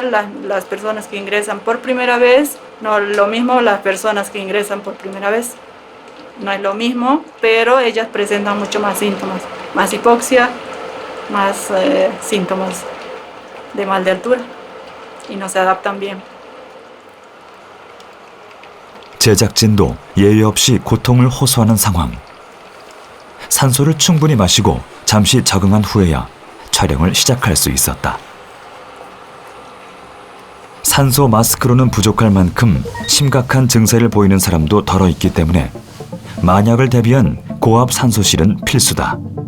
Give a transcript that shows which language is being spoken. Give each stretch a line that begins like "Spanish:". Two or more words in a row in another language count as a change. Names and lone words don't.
Spanish: Las personas que ingresan por primera vez, no lo mismo las personas que ingresan por primera vez. No es lo mismo, pero ellas presentan mucho más síntomas, más hipoxia, más síntomas de mal de altura y no se adaptan bien.
Korean: 제작진도 예외 없이 고통을 호소하는 상황. 산소를 충분히 마시고 잠시 적응한 후에야 촬영을 시작할 수 있었다. 산소 마스크로는 부족할 만큼 심각한 증세를 보이는 사람도 덜어 있기 때문에 만약을 대비한 고압 산소실은 필수다.